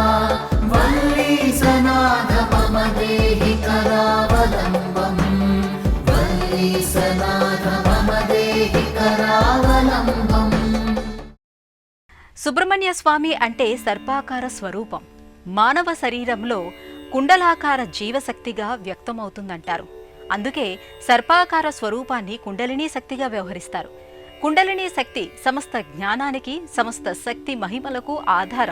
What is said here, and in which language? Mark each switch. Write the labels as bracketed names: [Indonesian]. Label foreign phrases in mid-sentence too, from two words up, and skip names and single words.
[Sanskrit] वल्लीसनाथ मम देहि करावलम्बम् वल्लीसनाथ मम देहि करावलम्बम्. [Telugu] సుబ్రహ్మణ్య స్వామి అంటే సర్పాకార స్వరూపం. మానవ శరీరంలో కుండలాకార జీవశక్తిగా వ్యక్తమవుతుందంటారు. అందుకే సర్పాకార స్వరూపాన్ని కుండలినీ శక్తిగా వ్యవహరిస్తారు. కుండలినీ శక్తి సమస్త జ్ఞానానికి, సమస్త శక్తి మహిమలకు ఆధారం.